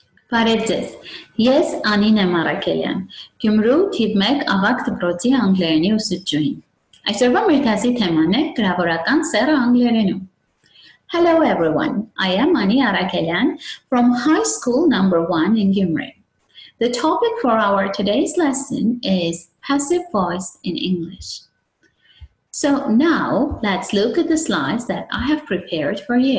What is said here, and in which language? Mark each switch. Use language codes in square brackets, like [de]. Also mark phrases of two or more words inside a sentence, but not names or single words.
[hy] Բարև ձեզ, ես Անին եմ Արաքելյան, Գյումրու թիվ 1 ավագ դպրոցի անգլերենի ուսուցչուհին։ Այսօրվա մեր դասի թեման է գրավորական սեռը անգլերենում։ [en] Hello everyone, I am Ani Arakelian from High School number 1 in Gyumri. The topic for our today's lesson is passive voice in English. So now let's look at the slides that I have prepared for you.